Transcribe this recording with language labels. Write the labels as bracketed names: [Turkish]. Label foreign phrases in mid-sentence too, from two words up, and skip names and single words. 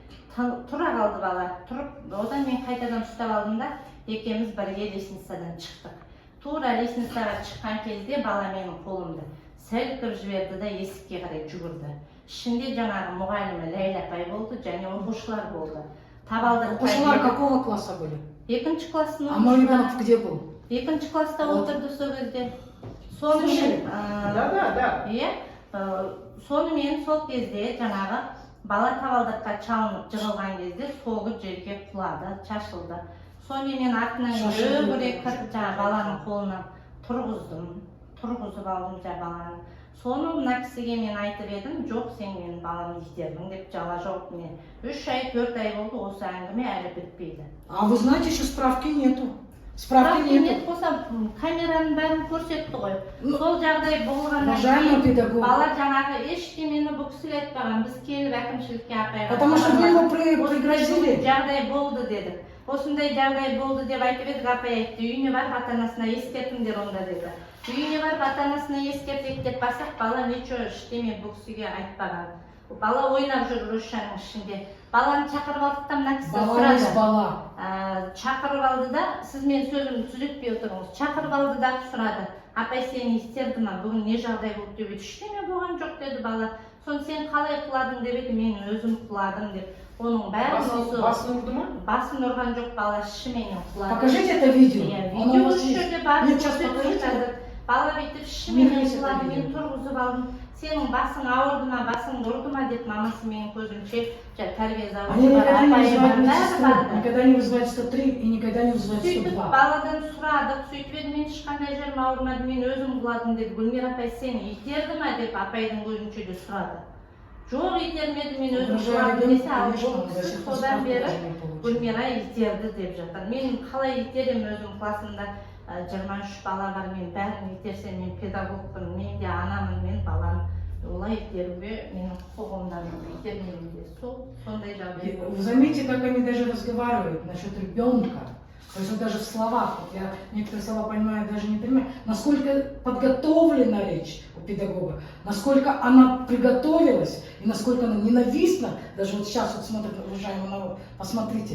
[Kazakh] Тұра қалды бала, тұрып, одан мен қайтадан ұстап алдым да, екеуміз бірге лестницадан шықтық. Тура лестницаға шыққан кезде бала менің қолымды сілкіп жіберді да есікке қарай жүгірді. Ішінде жаңағы мұғалімі Ләйла апай болды, және оқушылар болды. [Russian] Оқушылар какого класса были? [Kazakh] 2-ші класстың [Russian] А мой ребенок где был? [Kazakh] 2-ші класста отырды сол кезде. [Russian] Слушай, Да. [Kazakh] Иә, сонымен сол кезде жаңағы бала табалдырыққа шалынып жығылған кезде солғы жерге құлады, шашылды. Сонымен артынан жүгіре кіріп жаңағы баланың қолынан тұрғызып алдым баланы. Соны мына кісіге мен айтып едім, жоқ сен менің баламды итердің деп жала жауып міне. 3 ай 4 ай болды, осы әңгіме әлі бітпейді. [Russian] А вы знаете, еще справки нету. Справки нету. [Kazakh] болса камераның бәрін көрсетті ғой. Сол жағдай болғаннан [Russian] Уважаемый педагог. [Kazakh] бала жаңағы ештемені бұл кісілер айтпаған. Біз келіп әкімшілікке апайға. [Russian] Потому что вы его пригрозили. [Kazakh] Жағдай болды деді. Осындай жағдай болды деп айтып едік, апай айтты. Үйіне барып ата-анасына ескертіңдер онда деді. Үйіне барып ата-анасына ескертейік деп барсақ, бала ничего ештеме бұл кісіге айтпаған. Бала ойнап жүр Рушаның ішінде. Баланы шақырып алдық та мына кісі сұрады. Бала. Шақырып алды да, сіз мен сөзімді түзетпей отырыңыз. Шақырып алды да сұрады. Апай сені естерді ма? Бүгін не жағдай болды деп еді. Ештеме болған жоқ деді бала. Соны сен қалай құладың деп еді, мен өзім құладым деп. Оның бәрі осы. Басын ұрды ма? Басын ұрған жоқ, бала шынымен құлады. [Russian] Покажите это видео. [Kazakh] Видео осы жерде бар. бала бүйтіп Мен шыменен есеп жылады, мен беремін. тұрғызып алдым. Сенің басың ауырды ма, басың ұрды ма деп мамасы менің көзімше тәрбие [Russian] Они [Kazakh] заводшы бар, [Russian] никогда не [Kazakh] апайы бар, [Russian] вызывают [Kazakh] бәрі [Russian] медсестру, [Kazakh] барды. [Russian] никогда не вызывают 103 и никогда не вызывают [Kazakh] Сөйтіп [Russian] 102. [Kazakh] баладан сұрадық, сөйтіп еді мен ешқандай жерім ауырмады, мен өзім құладым деді. Гүлмира апай сені итерді ма деп апайдың көзінше де сұрады. Жоқ, итермеді, мен өзім құладым десе, ал бұл кісі содан бері Гүлмира итерді деп жатыр. Мен қалай итерем, өзім классымда 23 бала бар, мен бәрін итерсем, мен педагогпын, мен де анамын, мен баланы олай итеруге менің құқығымда итермеймін де. Сондай жағдай. [Russian] Вы заметите, как они даже разговаривают насчет ребенка. То есть вот даже в словах, вот я некоторые слова понимаю, даже не понимаю, насколько подготовлена речь у педагога, насколько она приготовилась и насколько она ненавистна. Даже вот сейчас вот смотрит, уважаемый народ, посмотрите,